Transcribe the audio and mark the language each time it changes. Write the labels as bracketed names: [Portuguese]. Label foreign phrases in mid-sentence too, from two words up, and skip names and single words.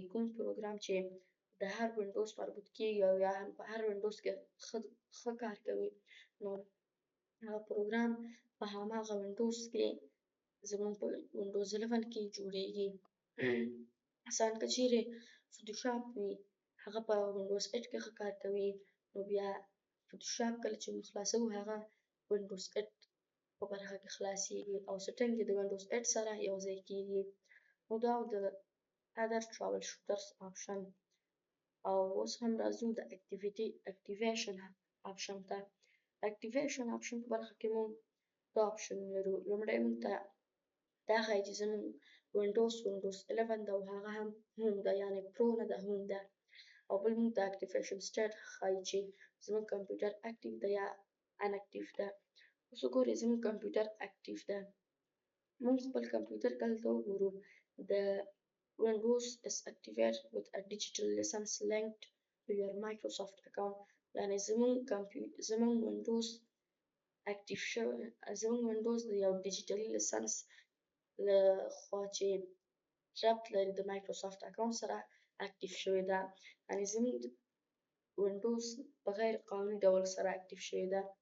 [Pashto] کوم پروګرام چې د هر وینډوز مربوط کېږي او یا هم په هر وینډوز کې ښه کار کوي نو هغه پروګرام په هماغه وینډوز کې زموږ په وینډوز 11 کې جوړیږي. مثلاً که چیرې فوتوشاپ وي هغه په وینډوز 8 کې ښه کار کوي. نو بیا فوټوشاپ کله چې موږ خلاصوو هغه وینډوز 8 په برخه کې خلاصیږي او سیټینګ یې د وینډوز 8 سره یو ځای کیږي. نو دا د [English] other troubleshooters option. [Pashto] او اوس هم راځو د [English] activation option [Pashto] ته. [English] activation option [Pashto] په برخه کې موږ دا option لرو. لومړی موږ ته دا ښایي چې زموږ وینډوز 11 ده او هغه هم هوم ده، یعنې پرو نه ده، هوم ده. او بل موږ ته [English] activation state [Pashto] ښایي چې زموږ کمپیوټر اکټیو ده یا ان اکټیو ده. اوس وګورئ زموږ کمپیوټر اکټیو ده. موږ خپل کمپیوټر دلته وګورو. [English] د Windows is activated with a digital license linked to your Microsoft account. [Pashto] یعنې زموږ وینډوز اکټیو شوی، زموږ وینډوز د یو [English] digital license [Pashto] له خوا چې ربط لري د [English] Microsoft account [Pashto] سره اکټیو شوې ده. یعنې زموږ وینډوز په غیر قانوني ډول سره اکټیو شوې ده.